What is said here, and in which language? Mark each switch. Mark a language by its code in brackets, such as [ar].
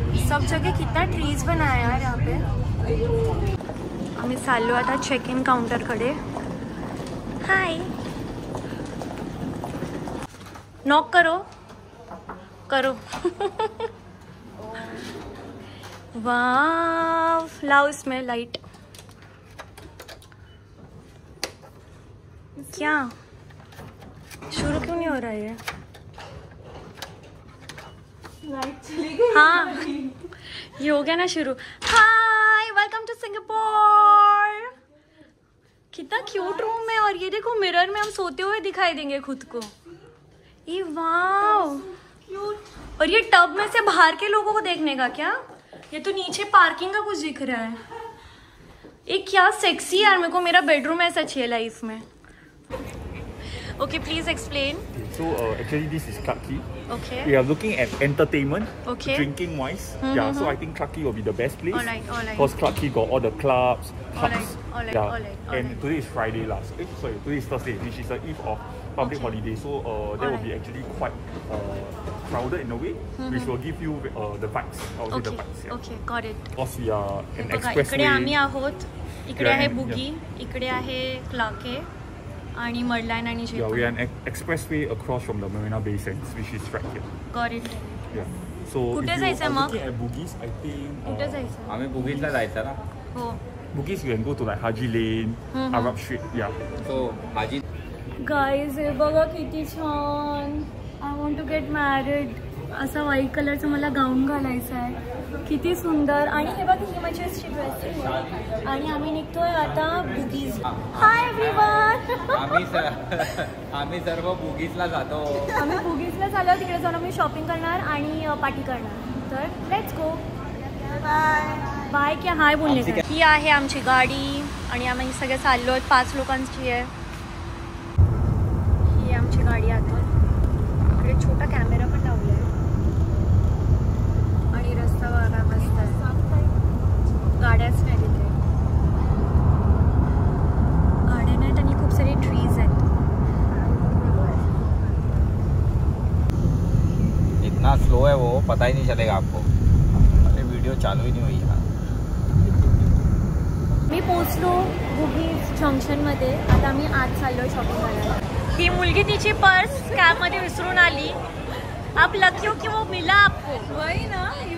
[hi] सब जगह कितना ट्रीज बनाया यार यहाँ पे. [mr] आम्ही चाललो आता चेक इन काउंटरकडे. [en] Hi. [hi] नॉक करो करो. वाव. लाओ इसमें लाइट. क्या शुरू क्यों नहीं हो रहा है? हाँ, ये हो गया ना शुरू. [en] Hi, welcome to Singapore. [hi] कितना क्यूट रूम है. और ये देखो, मिरर में हम सोते हुए दिखाई देंगे खुद को. ये वाव. और ये टब में से बाहर के लोगों को देखने का क्या? ये तो नीचे पार्किंग का कुछ दिख रहा है. ये क्या सेक्सी यार. मेरे को मेरा बेडरूम ऐसा चाहिए लाइफ में. [en] Okay, please explain. So actually this is Clarke Quay. Okay. We are looking at entertainment, okay, drinking wise. Yeah, so I think Clarke Quay will be the best place. Alright. Because Clarke Quay got all the clubs, pubs. Alright. And today is Friday last. Today is Thursday, which is the eve of public holiday. So there will be actually quite crowded in a way, which will give you the vibes. I would say the vibes. Yeah. Okay, got it. Because we are an [mr] इकडे [en] expressway. [mr] आम्ही आहोत. इकडे आहे बुगी, इकडे आहे क्लार्के आणि मडलाइन आणि जे. [en] Yeah, we are an expressway across from the Marina Bay Sands, which is right here. Got it. Yeah. So [mr] कुठे [en] if you [mr] जायचं [en] are [mr] मग? [en] looking at Bugis, I think [mr] कुठे जायचं? आम्ही बुगीजला जायचं ना. हो. [en] Bugis you can go to like Haji Lane, Arab Street. Yeah. So Haji. [mr] Guys हे बघा किती छान. [en] I want to get married. [mr] असा व्हाईट कलरचा मला गाऊन घालायचा आहे. किती सुंदर. आणि हे बघ, ही माझी अशी ड्रेसिंग आहे. आणि आम्ही निघतोय आता बुगीज. [en] Hi everyone. [mr] आम्ही सर्व बुगीजला जातो. आम्ही बुगीजला चाललो. तिकडे जाऊन आम्ही शॉपिंग करणार आणि पार्टी करणार. तर [en] Let's go. [mr] Bye bye. क्या हाय बोलणे. ही आहे आमची गाडी आणि आम्ही सगळे चाललो आहेत. 5 लोकांची आहे ही आमची गाडी. आता इकडे छोटा कॅमेरा पण लावला आहे आणि रस्ता बघा मस्त आहे. गाड्याच नाही तिथे. गाड्या नाहीत आणि खूप सारे ट्रीज आहेत. [hi] इतना स्लो है वो, पता ही नहीं चलेगा आपको. अरे वीडियो चालू ही नहीं हुई यार. [mr] मी पोचलो बुगीज जंक्शनमध्ये. आता आम्ही आज चाललो शॉपिंग करायला. ही मुलगी तिची पर्स कॅबमध्ये विसरून आली. [hi] आप लकी हो की वो मिला आपको. वही ना.